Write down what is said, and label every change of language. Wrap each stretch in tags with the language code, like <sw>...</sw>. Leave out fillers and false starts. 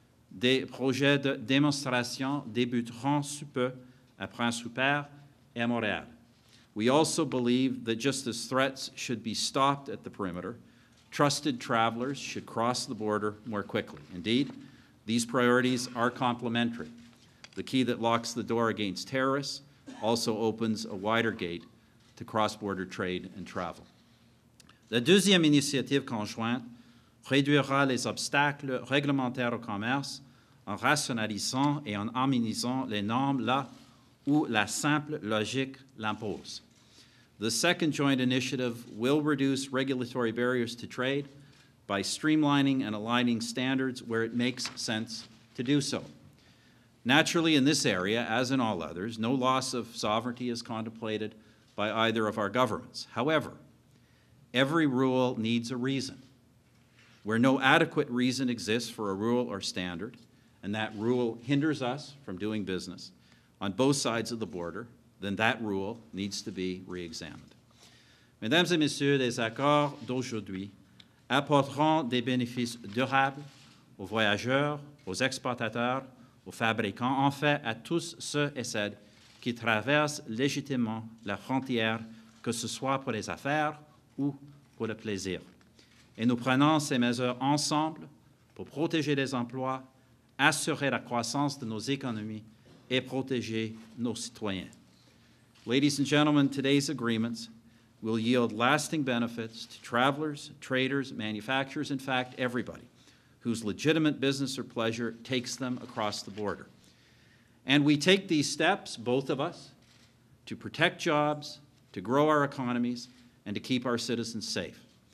<fr>Des projets de démonstration débuteront sous peu à Prince Rupert et à Montréal.</fr> <en>We also believe that just as threats should be stopped at the perimeter, trusted travelers should cross the border more quickly. Indeed, these priorities are complementary. The key that locks the door against terrorists also opens a wider gate to cross-border trade and travel.</en> <fr>La deuxième initiative conjointe réduira les obstacles réglementaires au commerce en rationalisant et en harmonisant les normes là où la simple logique l'impose.</fr> <en>The second joint initiative will reduce regulatory barriers to trade by streamlining and aligning standards where it makes sense to do so. Naturally, in this area, as in all others, no loss of sovereignty is contemplated by either of our governments. However, every rule needs a reason. Where no adequate reason exists for a rule or standard, and that rule hinders us from doing business on both sides of the border, then that rule needs to be re-examined.</en> <fr>Mesdames et messieurs, les accords d'aujourd'hui apporteront des bénéfices durables aux voyageurs, aux exportateurs, aux fabricants, en fait à tous ceux et celles qui traversent légitimement la frontière, que ce soit pour les affaires ou pour le plaisir. Et nous prenons ces mesures ensemble pour protéger les emplois, assurer la croissance de nos économies et protéger nos citoyens.</fr> <en>Ladies and gentlemen, today's agreements will yield lasting benefits to travelers, traders, manufacturers, in fact, everybody whose legitimate business or pleasure takes them across the border. And we take these steps, both of us, to protect jobs, to grow our economies, and to keep our citizens safe.</en>